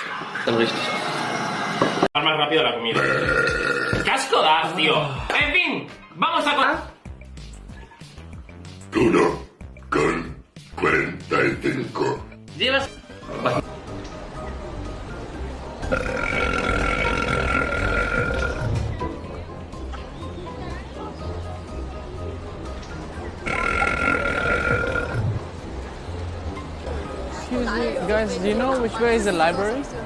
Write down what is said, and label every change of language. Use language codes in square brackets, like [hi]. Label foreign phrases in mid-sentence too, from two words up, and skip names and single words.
[de] Dann richtig. [es] Más rápido la comida. ¡Qué asco das, tío! En fin, vamos a... 1:45. Llevas... [en] Excuse me, guys, do you know which way is the library?